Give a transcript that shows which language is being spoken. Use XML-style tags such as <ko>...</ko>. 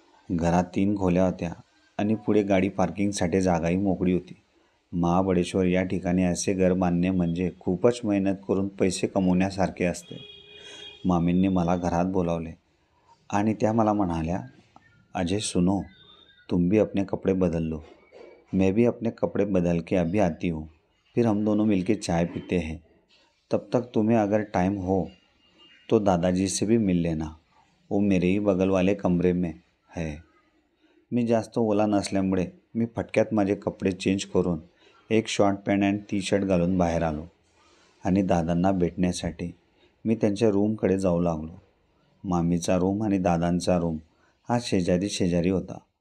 <mr>घरात 3 खोल्या होत्या आणि पुढे गाडी पार्किंगसाठी जागाही मोकळी होती. महाबळेश्वर या ठिकाणी असे घर बांधणे म्हणजे खूपच मेहनत करून पैसे कमवण्यासारखे असते. मामींनी मला घरात बोलावले आणि त्या मला म्हणाल्या,</mr> <hi>अजय सुनो, तुम भी अपने कपड़े बदल लो. मैं भी अपने कपड़े बदल के अभी आती हूँ. फिर हम दोनों मिलके चाय पीते हैं. तब तक तुम्हें अगर टाइम हो तो दादाजी से भी मिल लेना. वो मेरे ही बगल वाले कमरे में है.</hi> <mr>मी जास्त ओला नसल्यामुळे मी फटक्यात माझे कपडे चेंज करून एक शॉर्ट पॅन्ट आणि टी शर्ट घालून बाहेर आलो आणि दादांना भेटण्यासाठी मी त्यांच्या रूमकडे जाऊ लागलो. मामीचा रूम आणि दादांचा रूम हा शेजारी शेजारी होता.</mr>